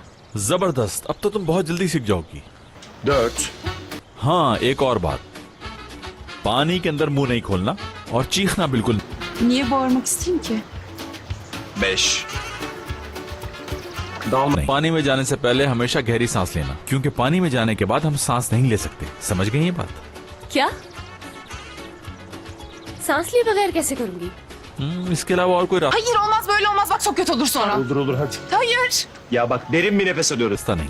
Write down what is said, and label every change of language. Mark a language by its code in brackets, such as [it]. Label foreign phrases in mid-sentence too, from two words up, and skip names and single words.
[hi] जबरदस्त, अब तो तुम बहुत जल्दी सीख जाओगी। 4. हाँ, एक और बात, पानी के अंदर मुंह नहीं खोलना और चीखना बिल्कुल। [tr] Niye bağırmak isteyeyim ki? [hi] 5. नहीं। पानी में जाने से पहले हमेशा गहरी सांस लेना, क्योंकि पानी में जाने के बाद हम सांस नहीं ले सकते। समझ गई ये बात? क्या? सांस लिए बगैर कैसे करूंगी? इसके अलावा और कोई [tr] Hayır olmaz, böyle olmaz, bak çok kötü olur sonra. Olur hadi. Hayır. Ya bak derin bir nefes alıyoruz. [hi] रास्ता नहीं।